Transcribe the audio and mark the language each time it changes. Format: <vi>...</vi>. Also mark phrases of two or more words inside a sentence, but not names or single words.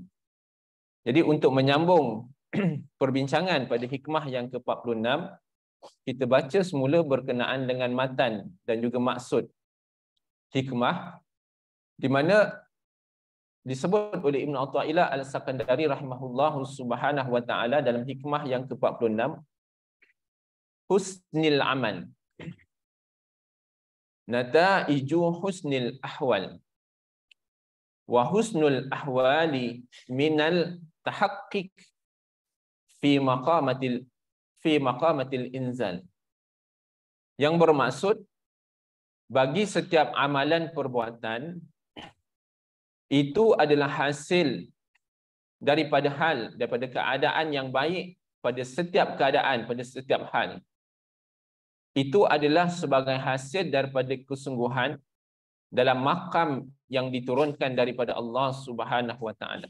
<ms>Jadi untuk menyambung perbincangan pada hikmah yang ke-46, kita baca semula berkenaan dengan matan dan juga maksud hikmah, di mana disebut oleh Ibn Athaillah Al-Sakandari</ms> <ar>رحمه الله سبحانه وتعالى</ar> <ms>dalam hikmah yang ke-46,</ms> <ar>حسن العمل نتائج حسن الأحوال وحسن الأحوال من التحقق في مقامات الإنزال.</ar> <ms>Yang bermaksud bagi setiap amalan perbuatan itu adalah hasil daripada keadaan yang baik pada setiap keadaan, pada setiap hal. Itu adalah sebagai hasil daripada kesungguhan dalam makam yang diturunkan daripada Allah</ms> <ar>سبحانه وتعالى.</ar>